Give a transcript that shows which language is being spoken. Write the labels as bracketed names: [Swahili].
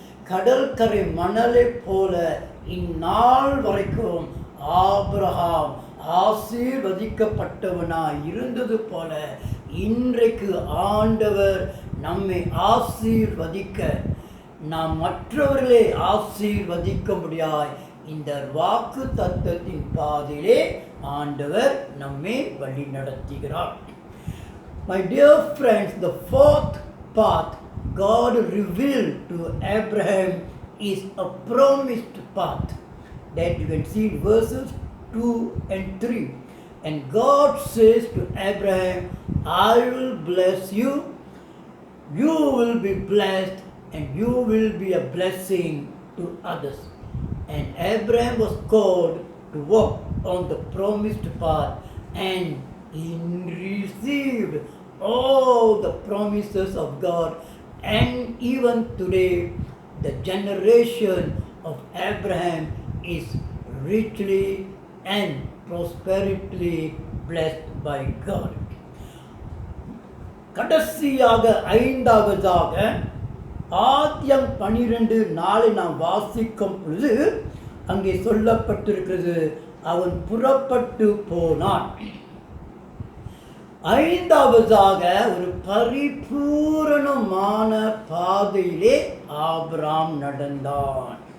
[Tamil] கடற்கரை மணலை போல இந்நாள் வரைக்கும் ஆபிரகாம் ஆசீர்வதிக்கப்பட்டவனாய் இருந்தது போல இன்றைக்கு ஆண்டவர் நம்மை ஆசீர்வதிக்க, நாம் மற்றவர்களை ஆசீர்வதிக்க முடியாய் இந்த வாக்கு தத்தத்தின் பாதையிலே ஆண்டவர் நம்மை வழி நடத்துகிறார். [English] My dear friends, the fourth path God revealed to Abraham is a promised path that you can see in verses 2 and 3. And God says to Abraham, I will bless you, you will be blessed, and you will be a blessing to others. And Abraham was called to walk on the promised path, and he received all the promises of God. And even today, the generation of Abraham is richly and prosperously blessed by God. [Tamil] கடைசியாக ஐந்தாவதாக ஆதியாகமம் 12:4 நாம் வாசிக்கும் பொழுது அங்கே சொல்லப்பட்டிருக்கிறது, அவன் புறப்பட்டு போனான். ஐந்தாவதாக ஒரு பரிபூரணமான பாதையிலே ஆபிரகாம் நடந்தான்.